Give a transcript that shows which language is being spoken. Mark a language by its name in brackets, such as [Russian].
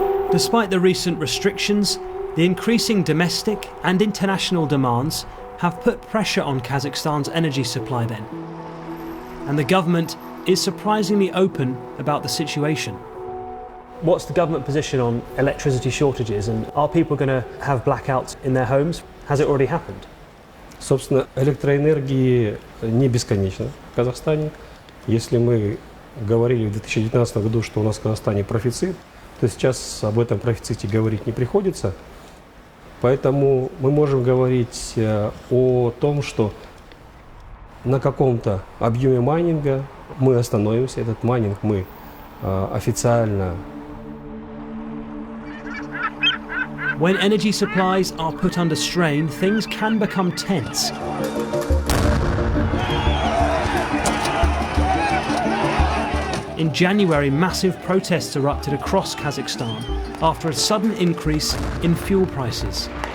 [English] Despite the recent restrictions, the increasing domestic and international demands have put pressure on Kazakhstan's energy supply then. And the government is surprisingly open about the situation. What's the government position on electricity shortages, and are people going to have blackouts in their homes? Has it already happened? [Russian] Собственно, электроэнергии не бесконечно в Казахстане. Если мы говорили в 2019 году, что у нас в Казахстане профицит, то сейчас об этом профиците говорить не приходится. Поэтому мы можем говорить о том, что на каком-то объеме майнинга мы остановимся. Этот майнинг мы официально. [English] When energy supplies are put under strain, things can become tense. In January, massive protests erupted across Kazakhstan after a sudden increase in fuel prices.